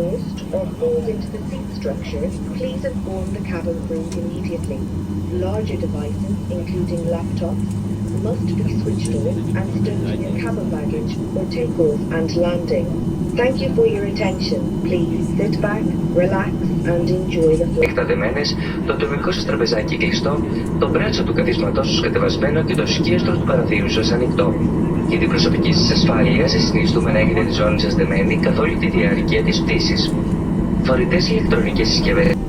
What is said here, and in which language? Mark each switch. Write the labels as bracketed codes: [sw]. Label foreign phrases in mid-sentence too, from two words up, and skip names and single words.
[en] Lost or falls into the seat structure, please inform the cabin crew immediately. Larger devices, including laptops, must be switched off and stowed in your cabin baggage for takeoff and landing. Thank you for your attention. Please sit back, relax and enjoy the flight. [el] Εκταδεμένες, το ατομικό σας τραπεζάκι κλειστό, το μπράτσο του καθίσματός σας κατεβασμένο και το σκίαστρο του παραθύρου σας ανοιχτό. Για την προσωπική σας ασφάλεια, σας συνιστούμε να έχετε τη ζώνη σας δεμένη καθ' όλη τη διάρκεια της πτήσης. Φορητές ηλεκτρονικές συσκευές.